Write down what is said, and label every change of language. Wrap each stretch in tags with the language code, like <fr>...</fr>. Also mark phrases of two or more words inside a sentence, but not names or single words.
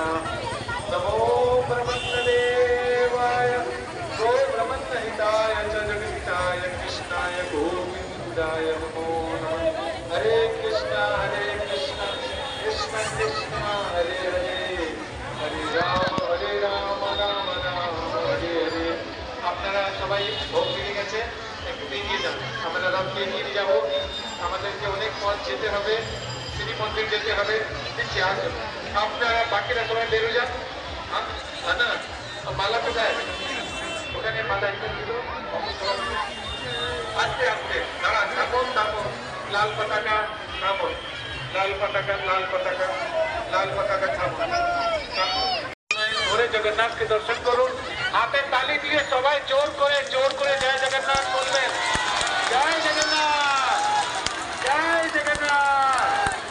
<sa>नमो ब्रह्मदेवाय गो ब्रह्महिताय च जगन्नाय कृष्णाय गोविन्दाय नमो नमः। हरे कृष्ण कृष्ण कृष्ण हरे हरे, हरे राम राम राम हरे हरे।</sa> <bn>আপনারা সবাই ভোগ নিয়ে গেছে, একটু এগিয়ে যান, আমরা রথকে এগিয়ে যাবো, আমাদেরকে অনেক পথ যেতে হবে, শ্রী মন্দির যেতে হবে, দিচ্ছি আসুন, আপনারা বাকিরা সবাই বেরো যান। না মালা কোথায়, ওখানে মালা একটা দিল, আস্তে আস্তে দাঁড়ান, থামুন থামুন, লাল পতাকা থামুন, লাল পতাকা লাল পতাকা লাল পতাকা থামুন, ধরে জগন্নাথকে দর্শন করুন, হাতে তালি দিয়ে সবাই জোর করে জয় জগন্নাথ বলবেন, জয় জগন্নাথ, জয় জগন্নাথ।</bn>